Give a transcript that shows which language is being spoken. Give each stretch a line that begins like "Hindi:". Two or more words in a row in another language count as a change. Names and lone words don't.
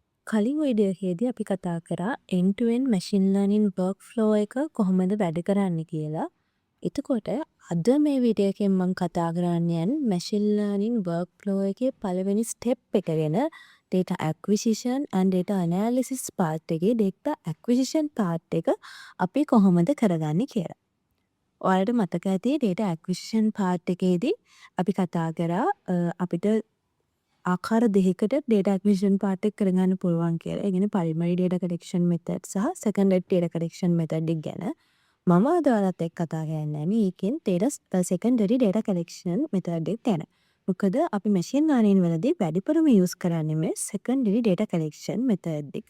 Sinhala: කලින් වීඩියෝ එකේදී අපි කතා කරා
English: end to end machine learning workflow
Sinhala: එක කොහොමද වැඩ කරන්නේ කියලා. එතකොට අද මේ වීඩියෝ එකෙන් මම කතා කරන්න යන්නේ
English: machine learning workflow
Sinhala: එකේ පළවෙනි step එක ගැන.
English: data acquisition and data analysis part
Sinhala: එකේ
English: data acquisition part
Sinhala: එක අපි කොහොමද කරගන්නේ කියලා. ඔයාලට මතක ඇති
English: data acquisition part
Sinhala: එකේදී අපි කතා කරා අපිට ආකාර දෙකකට
English: data acquisition part
Sinhala: එක කරගන්න පුළුවන් කියලා. ඒ කියන්නේ
English: primary data collection method
Sinhala: සහ
English: secondary data collection method
Sinhala: එක ගැන. මම අද ඔයාලත් එක්ක කතා කරන්නේ මේකෙන්
English: secondary data collection method
Sinhala: එක ගැන. මොකද අපි
English: machine learning
Sinhala: වලදී වැඩිපුරම use කරන්නේ මේ
English: secondary data collection method
Sinhala: එක.